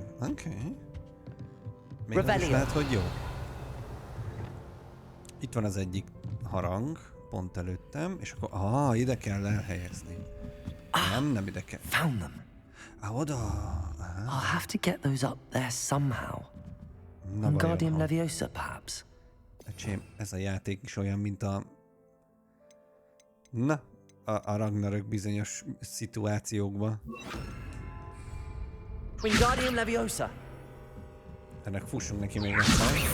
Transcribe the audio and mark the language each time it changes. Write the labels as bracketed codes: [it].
[hu] Oké. Még az is lehet, hogy jó. Itt van az egyik harang, pont előttem, és akkor... ide kell elhelyezni. Nem ide kell. [en] Found them. [hu] Oda. [en] I'll have to get those up there somehow. [hu] Na, [en] Wingardium [hu] vajon, [en] Leviosa, perhaps. [hu] Öcsém, ez a játék is olyan, mint a... Na, a Ragnarök bizonyos szituációkban. [en] Wingardium Leviosa. [hu] Ennek fussunk neki még egyszer.